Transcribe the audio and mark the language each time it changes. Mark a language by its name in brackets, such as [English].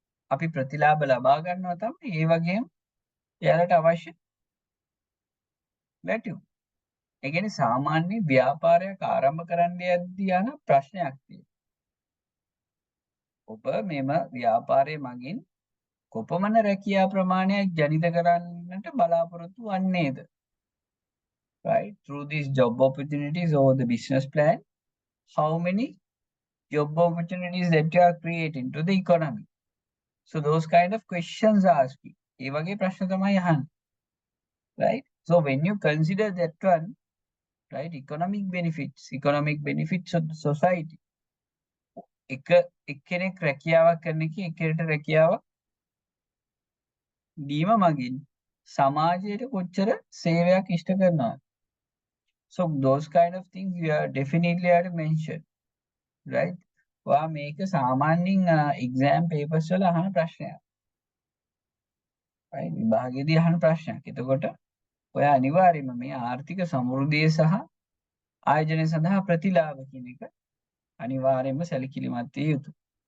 [Sinhala] අපි ප්‍රතිලාභ ලබා ගන්නවා තමයි ඒ වගේම එයාලට අවශ්‍ය වැටුප්. ඒ කියන්නේ සාමාන්‍ය ව්‍යාපාරයක් ආරම්භ කරන්න යද්දී යන ප්‍රශ්නයක් තියෙනවා. ඔබ මෙම ව්‍යාපාරයේ මගින් කොපමණ රැකියා ප්‍රමාණයක් ජනිත කරන්නට බලාපොරොත්තු වන්නේද? [English] Right? Through these job opportunities or the business plan, how many job opportunities that you are creating to the economy? So those kind of questions are asking. [Sinhala] ඒ වගේ ප්‍රශ්න තමයි අහන්නේ. [English] Right? So when you consider that one, right, economic benefits of the society. [Sinhala] එක්කෙනෙක් රැකියාවක් කරන එක එක්කෙනෙක්ට රැකියාවක් දීම මගින් සමාජයට කොච්චර සේවයක් ඉෂ්ට කරනවා. [English] So those kind of things you are definitely have to mention. Right? [Sinhala] ඔයා මේක සාමාන්‍යයෙන් exam papers වල අහන ප්‍රශ්නයක්. right? විභාගයේදී අහන ප්‍රශ්නයක්. එතකොට ඔයා අනිවාර්යයෙන්ම මේ ආර්ථික සමෘද්ධිය සහ ආයෝජනය සඳහා ප්‍රතිලාභ කියන එක අනිවාර්යයෙන්ම සැලකිලිමත් විය යුතුයි.